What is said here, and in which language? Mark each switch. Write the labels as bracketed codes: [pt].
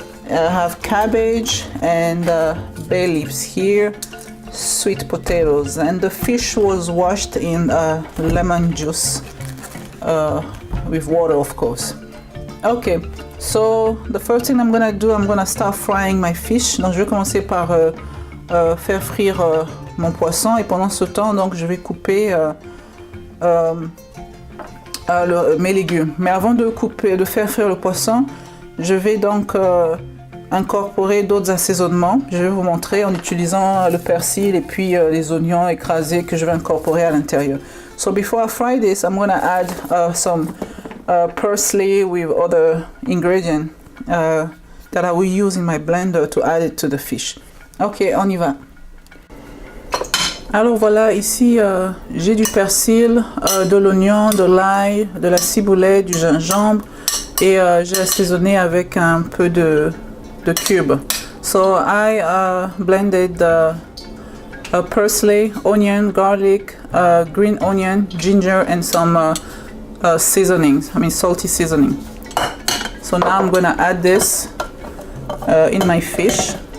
[en] I have cabbage and bay leaves here, sweet potatoes, and the fish was washed in lemon juice with water, of course. Okay, so the first thing I'm gonna do, I'm gonna start frying my fish. [fr] Donc je vais commencer par faire frire mon poisson et pendant ce temps donc je vais couper mes légumes. Mais avant de faire frire le poisson, je vais donc incorporer d'autres assaisonnements. Je vais vous montrer en utilisant le persil et puis les oignons écrasés que je vais incorporer à l'intérieur. [en] So before I fry this, I'm gonna add some parsley with other ingredients that I will use in my blender to add it to the fish. [fr] Ok, on y va. Alors voilà, ici j'ai du persil, de l'oignon, de l'ail, de la ciboulette, du gingembre et j'ai assaisonné avec un peu de cube. [en] So I blended parsley, onion, garlic, green onion, ginger and some seasonings, salty seasoning. So now I'm gonna add this in my fish.